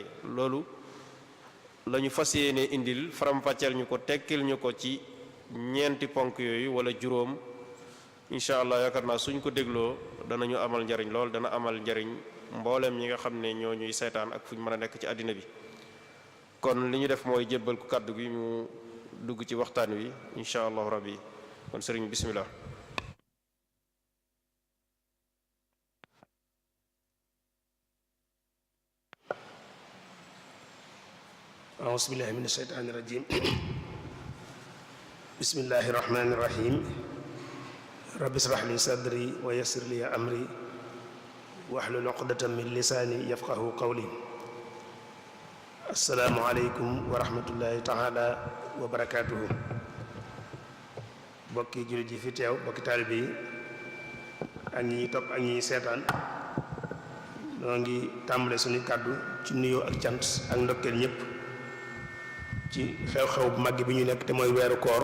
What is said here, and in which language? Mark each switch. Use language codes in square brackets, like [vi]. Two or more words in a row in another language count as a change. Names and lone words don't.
[wo] loolu la ñu fas yéene indil, faram-fàcceel ñu ko, tekkil ñu ko ci ñeenti ponk yooyu wala juróom. [ar] إن شاء الله [wo] yaakaar naa suñ ko dégloo danañu amal njariñ lool, dana amal njariñ mboolem ñi nga xam ne ñoo ñuy seetaan ak fu ñu mën a nekk ci àddina bi. kon li ñu def mooy jébbal ko kàddu gi mu dugg ci waxtaan wi [ar] إن شاء الله ربي. [wo] kon sëriñ bismillah. [ar] أعوذ بالله من الشيطان الرجيم بسم الله الرحمن الرحيم رب اشرح لي صدري ويسر لي أمري واحلل عقدة من لساني يفقه قولي. السلام عليكم ورحمة الله تعالى وبركاته. [wo] bokki jullit yi fi teew, bokki taalibe yi ak ñi topp ak ñi seetaan, noo ngi tàmbale suñu kàddu ci nuyoo ak cant ak ndokkeel ñëpp ci xew-xew bu mag bi ñu nekk te mooy weeru koor.